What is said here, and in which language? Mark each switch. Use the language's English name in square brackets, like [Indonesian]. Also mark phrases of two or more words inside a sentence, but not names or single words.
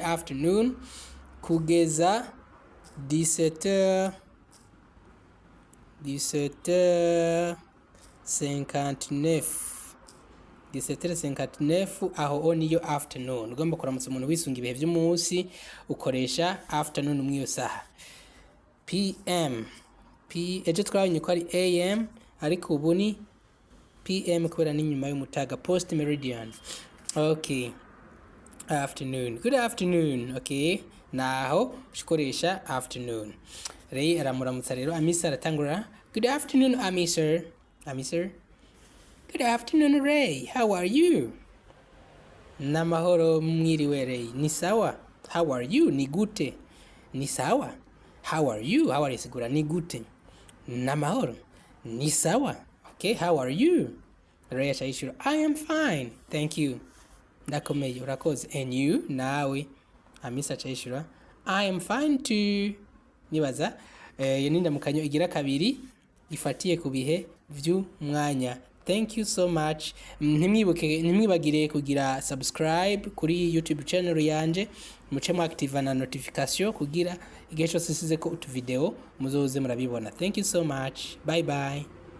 [Rundi] Afternoon kugeza 17h59 aho niyo afternoon. Ugomba kuramutsa umuntu wisunga ibihe by'umunsi ukoresha afternoon mwiyo saha. PM ejo twabonye ko ari AM ariko ubu ni PM kubera ni nyuma y'umutaga, [English] post meridian. Okay, afternoon. Good afternoon. [Rundi] Okay, naho ushikoresha afternoon. Ray aramuramutsa rero Amisa aratangura [English] good afternoon Amisa. Good afternoon Ray, how are you? [Rundi] Namahoro mwiriwe Ray. Ni sawa. [English] How are you? [Rundi] Ni gute. Ni sawa. [English] How are you? How are you [Rundi] sigura ni gute. Namahoro. Ni sawa. [English] Okay, how are you? [Rundi] Ray achayishura [English] I am fine. Thank you. [Rundi] Ndakomeye urakoze. [English] And you? [Rundi] Nawe. Amisa achayishura [English] I am fine too. [Rundi] Nibaza iyo ni indamukanyo igira kabiri ifatiye ku bihe vy'umwanya. [English] Thank you so much. [Rundi] Ntimwibagire kugira subscribe kuri YouTube channel yanje, muce mu active na notification kugira igihe cyose size ko utu video muzoze murabibona. [English] Thank you so much. Bye bye.